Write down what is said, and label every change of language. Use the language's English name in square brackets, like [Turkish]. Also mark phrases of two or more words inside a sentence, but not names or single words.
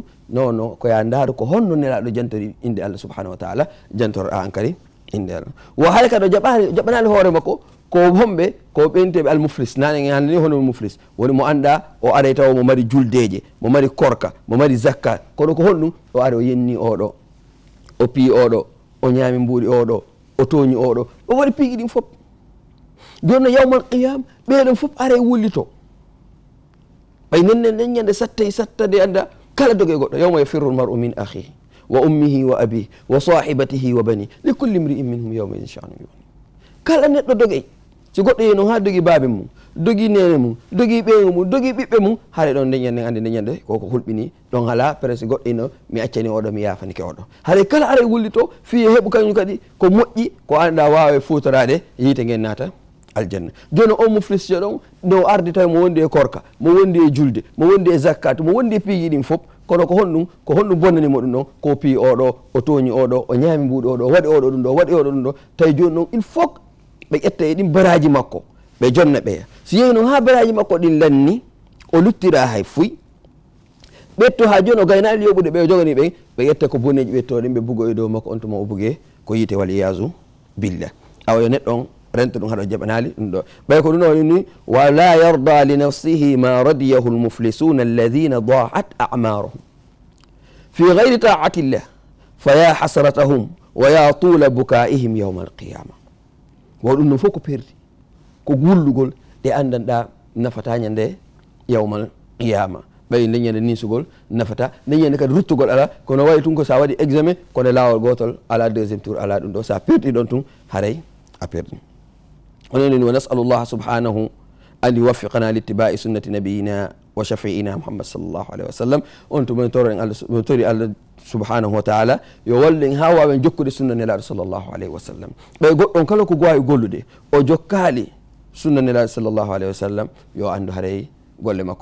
[Fula] non non koya ndaaro ko honno nelaɗo jantori inde Allah [Arabic] سبحانه وتعالى [Fula] jantoroɗa an kadi inde Allah wo hay kadi jaɓanali hoore makko ko homɓe ko ɓenteɓe almuflis nane hande ni hono muflis woni mo anda o aray taw mo mari juldeje mo mari korka mo mari zakka kono ko honɗum o ari o yenni oɗo o pii oɗo o ñaami mbuuɗi oɗo o tooñi oɗo o waɗi piiƴi ɗin fof joni no [Arabic] يوم القيام [Fula] ɓeɗon fof are wullito ɓay nen ñande sattade anda kala doge goɗɗo [Arabic] يوم يفر المرء من أخيه وأمه وأبيه وصاحبته وبنيه لكل امرئ منهم يومئذ شأن يغنيه [Fula] kala neɗɗo doge so goɗɗo yi noon ha dogi baabe mum dogi nene mum dogi ɓeyngu mum dogi ɓiɓɓe mum haade ɗon ndeñande ande ndeñande koko hulɓini ɗon haala presque goɗɗo ino mi accani oɗo mi yafanike oɗo haade kala ara wullito fiye heeɓu kañum kadi ko moƴƴi ko anda wawe futorade yiite ngen naata aljanna joni o muflis ɗon no ardi tawi mo wondi e korka mo wondi e julde mo wondi e zakkat mo wondi e piiji ɗin fof kono ko honɗum bonnanimo ɗum ɗon ko pii oɗo o tooñi oɗo o ñaami mbuuɗi oɗo o waɗi oɗo ɗum ɗo o waɗi oɗo ɗum ɗo tawi joni noon [French] il faut [Fula] ɓe ƴetta e ɗin baraji makko ɓe jonna ɓeya so yehi noon ha baraji makko ɗin lanni o luttira hay fuy ɓetto ha joni o gaynali yoɓude ɓe jogani ɓen ɓe ƴetta ko boneji ɓettoɗen ɓe bugo e dow makko on tuma o bugue ko yiite [Arabic] والعياذ بالله [Fula] awa yo neɗɗo on rento ɗum haɗo jaɓanali ɗum ɗo ɓay ko ɗum ɗo ni [Arabic] ولا يرضى لنفسه ما رضيه المفلسون الذين ضاعت أعمارهم في غير طاعة الله فيا حسرتهم ويا طول بكائهم يوم القيامة [Fula] wo ɗum ɗum fof ko perdi ko gullugol ɗe andanɗa nafata ñande [Arabic] يوم القيامة [Fula] ɓay nde ñande nisugol nafata nde ñande kadi ruttugol ala kono wayi tun ko sa waɗi examen kono lawol gotol ala [French] deuxiéme tour [Fula] ala ɗum ɗo sa perdi ɗon tun haray a perdi oneni [Arabic] ونسأل الله سبحانه أن يوفقنا لاتباع سنة نبينا وشفيعنا محمد صلى الله عليه وسلم [Fula] on to min tori allah [Arabic] سبحانه وتعالى [Fula] yo wallen ha wawen jokkude sunna nelaɗo [Arabic] صلى الله عليه وسلم [Fula] ɓay goɗɗon kala ko gowawi gollude o jokkali sunna nelaɗo [Arabic] صلى الله عليه وسلم [Fula] yo andu haray golle makko